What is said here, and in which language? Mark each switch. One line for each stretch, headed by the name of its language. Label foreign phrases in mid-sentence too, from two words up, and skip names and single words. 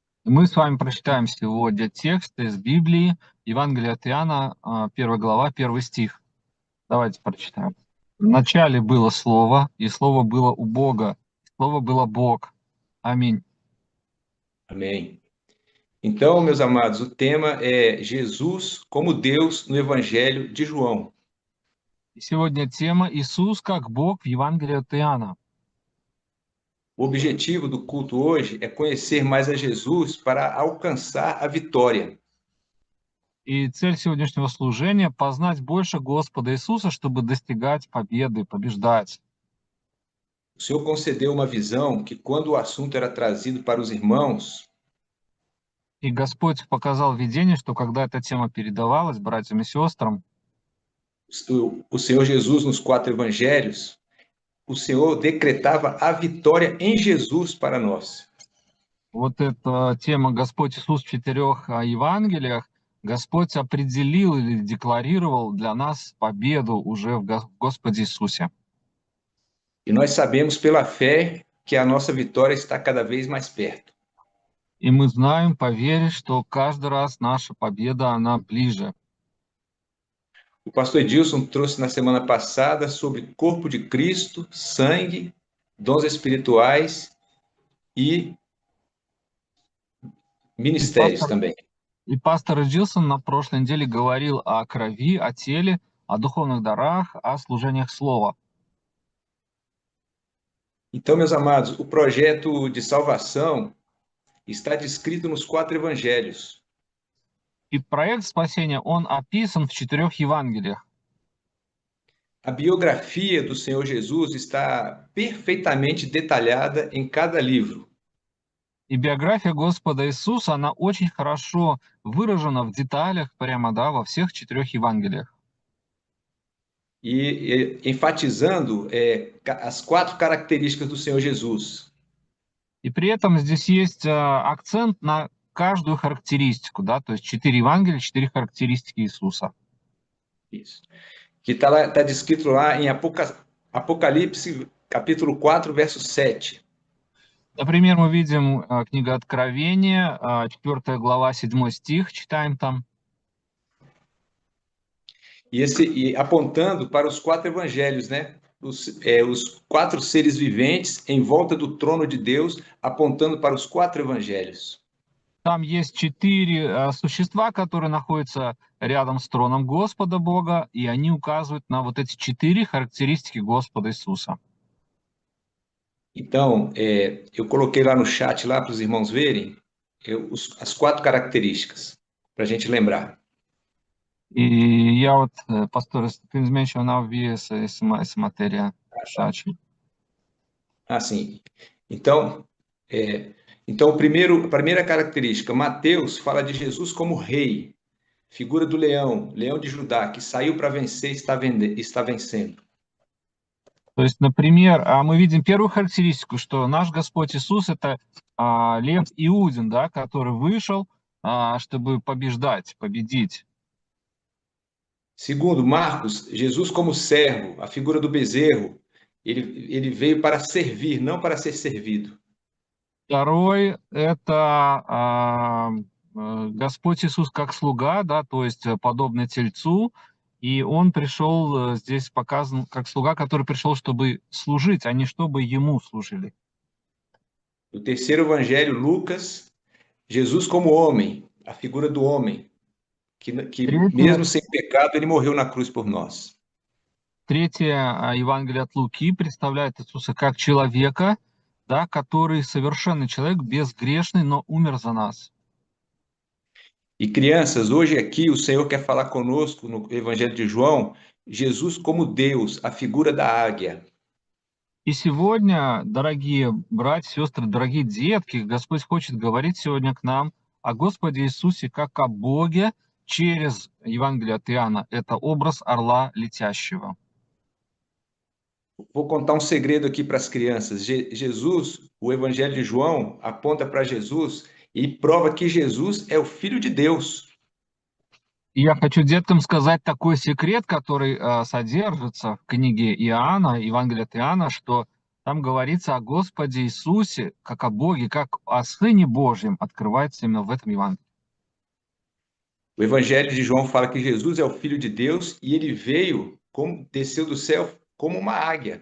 Russian: Мы с вами прочитаем сегодня текст из Библии, Евангелие от Иоанна, 1 глава, 1 стих. Давайте prочитаем. В начале было Слово, и Слово было у Бога, Слово было Бог. Аминь.
Portuguese: Amém. Então, meus amados, o tema é Jesus como Deus no Evangelho de João.
Russian: И сегодня тема «Иисус как Бог» в Евангелии от Иоанна.
Portuguese: O objetivo do culto hoje é conhecer mais a Jesus para alcançar a vitória.
Russian: И цель сегодняшнего служения — познать больше Господа Иисуса, чтобы достигать победы, побеждать.
Portuguese: O Senhor concedeu uma visão que, quando o assunto era trazido para os irmãos,
Russian: И Господь показал видение, что когда эта тема передавалась братьям и сестрам,
Portuguese: o Senhor Jesus, nos 4 evangelhos, o Senhor decretava a vitória em Jesus para nós.
Russian: вот эта тема «Господь Иисус в 4 Евангелиях», Господь определил или декларировал для нас победу уже в Господе Иисусе.
Portuguese: E nós sabemos pela fé que a nossa vitória está cada vez mais perto.
Russian: И мы знаем по вере, что каждый раз наша победа, она ближе.
Portuguese: O pastor Edilson trouxe na semana passada sobre corpo de Cristo, sangue, dons espirituais e ministérios também.
Russian: И пастор Джилсон на прошлой неделе говорил о крови, о теле, о духовных дарах, о служениях слова.
Portuguese: Então, meus amados, o projeto de salvação está descrito nos 4 evangelhos.
Russian: И проект спасения, он описан в 4 Евангелиях.
Portuguese: A biografia do Senhor Jesus está perfeitamente detalhada em cada livro.
Russian: И биография Господа Иисуса, она очень хорошо выражена в деталях, прямо, да, во всех 4 Евангелиях.
Portuguese: E enfatizando as 4 características do Senhor Jesus.
Russian: И при этом здесь есть акцент на каждую характеристику, да, то есть 4 Евангелия, 4 характеристики Иисуса.
Portuguese: Isso. Que está descrito lá em Apocalipse, capítulo 4, verso 7.
Russian: Например, мы видим книга Откровения, 4 глава, 7 стих, читаем там.
Portuguese: E apontando para os 4 evangelhos, né? Os 4 seres viventes em volta do trono de Deus, apontando para os 4 evangelhos.
Russian: Там есть 4 существа, которые находятся рядом с троном Господа Бога, и они указывают на вот эти 4 характеристики Господа Иисуса.
Portuguese: Então, eu coloquei lá no chat lá para os irmãos verem as 4 características para a gente lembrar.
Russian: И я вот, пастор, ты
Portuguese: mencionou essa matéria no chat. Ah, sim. Então, a primeira característica, Mateus fala de Jesus como rei, figura do leão, leão de Judá, que saiu para vencer e está vencendo.
Russian: То есть, например, мы видим первую характеристику, что наш Господь Иисус — это лев Иудин, да, который вышел, чтобы побеждать, победить.
Portuguese: Segundo, Marcos, Jesus como servo, a figura do bezerro, ele veio para servir, não para ser servido.
Russian: Второй — это Господь Иисус как слуга, да, то есть подобный тельцу, и он пришел, здесь показан как слуга, который пришел, чтобы служить, а не чтобы ему служили.
Portuguese: No terceiro evangelho, Lucas, Jesus como homem, a figura do homem, que mesmo sem pecado, ele morreu na cruz por nós.
Russian: Третье Евангелие от Луки представляет Иисуса как человека, да, который совершенный человек, безгрешный, но умер за нас.
Portuguese: E crianças, hoje aqui o Senhor quer falar conosco no Evangelho de João, Jesus como Deus, a figura da águia.
Russian: И сегодня, дорогие братья, сестры, дорогие детки, Господь хочет говорить сегодня к нам о Господе Иисусе как о Боге через Евангелие от Иоанна. Это образ орла летящего.
Portuguese: Vou contar um segredo aqui para as crianças. Jesus, o Evangelho de João, aponta para Jesus e prova que Jesus é o Filho de Deus.
Russian: И я хочу деткам сказать такой секрет, который содержится в книге Иоанна, Евангелие от Иоанна, что там говорится о Господе Иисусе, как о Боге, как о Сыне Божьем, открывается именно в этом Евангелии.
Portuguese: O Evangelho de João fala que Jesus é o Filho de Deus e ele veio, desceu do céu como uma águia.